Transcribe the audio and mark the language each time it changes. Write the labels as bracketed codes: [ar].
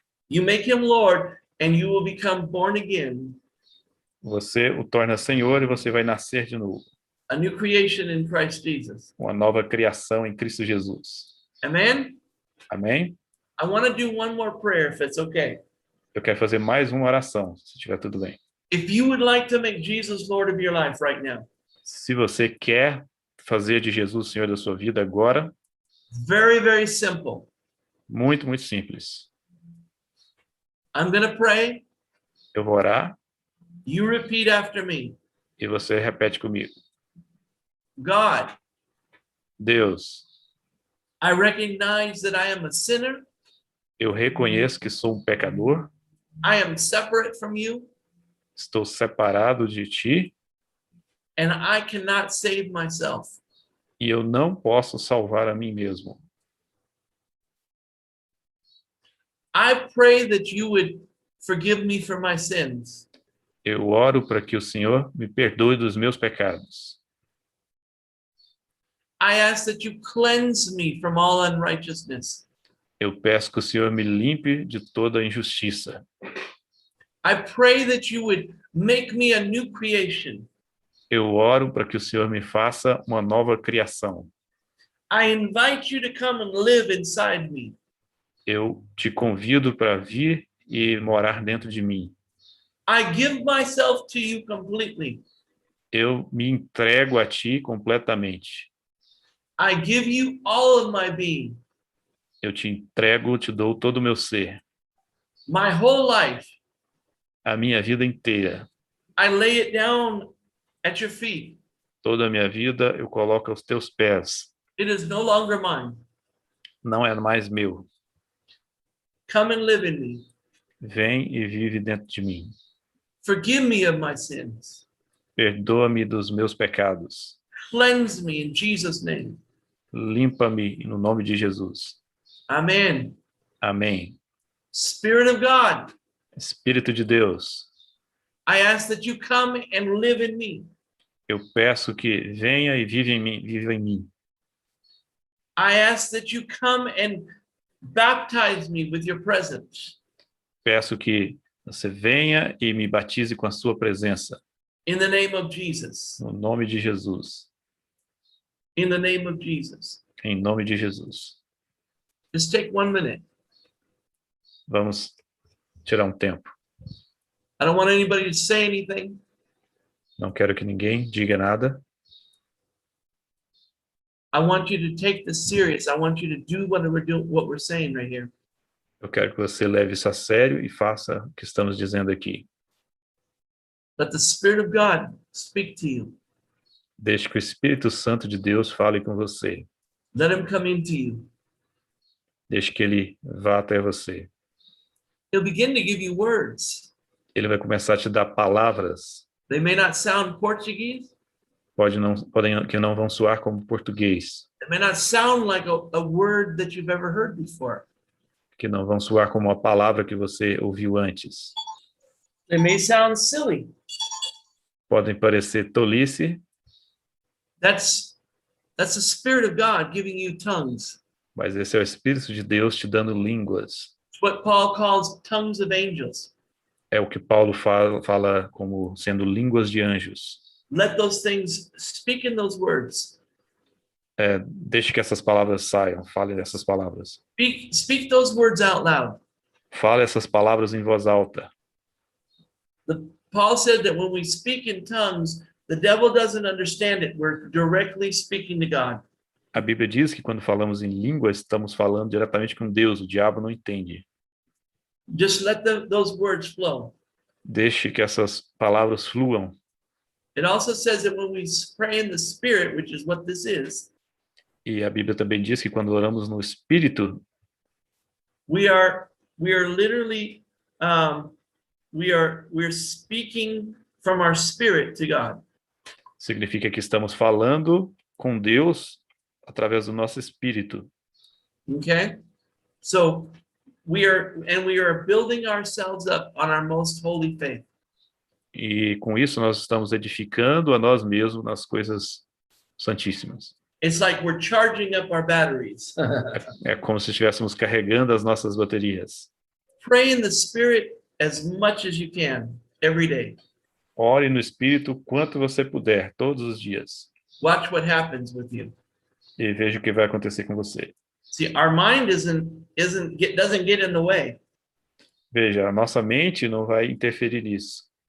[en] You make him Lord and you will become born again, [pt] Você o torna Senhor e você vai nascer de novo. [en] a new creation in Christ Jesus. [pt] Uma nova criação em Cristo Jesus. [en] Amen? [pt] Amém? [en] I want to do one more prayer if it's okay. [pt] Eu quero fazer mais uma oração, se estiver tudo bem. [en] If you would like to make Jesus Lord of your life right now, [pt] Se você quer fazer de Jesus o Senhor da sua vida agora, [en] very, very simple. [pt] muito, muito simples. [en] I'm going to pray. [pt] Eu vou orar [en] You repeat after me. [pt] e você repete comigo. [en] God, [pt] Deus, [en] I recognize that I am a sinner. [pt] eu reconheço que sou um pecador, [en] I am separate from you, [pt] estou separado de ti [en] and I cannot save myself. [pt] e eu não posso salvar a mim mesmo. [en] I pray that you would forgive me for my sins. [pt] Eu oro para que o Senhor me perdoe dos meus pecados. [en] I ask that you cleanse me from all unrighteousness. [pt] Eu peço que o Senhor me limpe de toda injustiça. [en] I pray that you would make me a new creation. [pt] Eu oro para que o Senhor me faça uma nova criação. [en] I invite you to come and live inside me. [pt] Eu te convido para vir e morar dentro de mim. [en] I give myself to you completely. [pt] Eu me entrego a ti completamente. [en] I give you all of my being, [pt] Eu te entrego, te dou todo o meu ser, [en] my whole life. [pt] a minha vida inteira. [en] I lay it down at your feet. [pt] Toda a minha vida eu coloco aos teus pés. [en] It is no longer mine. [pt] Não é mais meu. [en] Come and live in me. [pt] Vem e vive dentro de mim. [en] Forgive me of my sins. [pt] Perdoa-me dos meus pecados. [en] Cleanse me in Jesus' name. [pt] Limpa-me no nome de Jesus. [en] Amen. [pt] Amém. [en] Spirit of God, [pt] Espírito de Deus, [en] I ask that you come and live in me. [pt] eu peço que venha e viva em mim. [en] I ask that you come and baptize me with your presence. [pt] Peço que você venha e me batize com a sua presença. [en] In the name of Jesus. [pt] No nome de Jesus. [en] In the name of Jesus. [pt] Em nome de Jesus. [en] Just take 1 minute. [pt] Vamos tirar um tempo. [en] I don't want anybody to say anything. [pt] Não quero que ninguém diga nada. [en] I want you to take this serious. I want you to do what we're saying right here. [pt] Eu quero que você leve isso a sério e faça o que estamos dizendo aqui. [en] Let the Spirit of God speak to you. [pt] Deixe que o Espírito Santo de Deus fale com você. [en] Let him come into you. [pt] Deixe que ele vá até você. [en] He'll begin to give you words. [pt] Ele vai começar a te dar palavras. [en] They may not sound Portuguese. [pt] Podem que não vão soar como português. [en] It may not sound like a word that you've ever heard before. [pt] Que não vão soar como uma palavra que você ouviu antes. [en] They may sound silly. [pt] Podem parecer tolice. [en] That's the Spirit of God giving you tongues. [pt] Mas esse é o Espírito de Deus te dando línguas. [en] It's what Paul calls tongues of angels. [pt] É o que Paulo fala como sendo línguas de anjos. [en] Let those things speak in those words. [pt] Deixe que essas palavras saiam. Fale essas palavras. [en] Speak those words out loud. [pt] Fale essas palavras em voz alta. [en] Paul said that when we speak in tongues, the devil doesn't understand it. We're directly speaking to God. [pt] A Bíblia diz que quando falamos em línguas, estamos falando diretamente com Deus. O diabo não entende. [en] Just let those words flow. [pt] Deixe que essas palavras fluam. [en] It also says that when we pray in the Spirit, which is what this is, [pt] E a Bíblia também diz que quando oramos no Espírito, [en] we are literally we're speaking from our spirit to God. [pt] significa que estamos falando com Deus através do nosso espírito. [en] Okay? So we are building ourselves up on our most holy faith. [pt] E com isso nós estamos edificando a nós mesmos nas coisas santíssimas. [en] It's like we're charging up our batteries. [pt] É como se estivéssemos carregando as nossas baterias. [en] Pray in the Spirit as much as you can every day. [pt] Ore no Espírito quanto você puder, todos os dias. [en] Watch what happens with you. [pt] E veja o que vai acontecer com você. [en] See, our mind doesn't get in the way. [pt] Veja, a nossa mente não vai interferir nisso.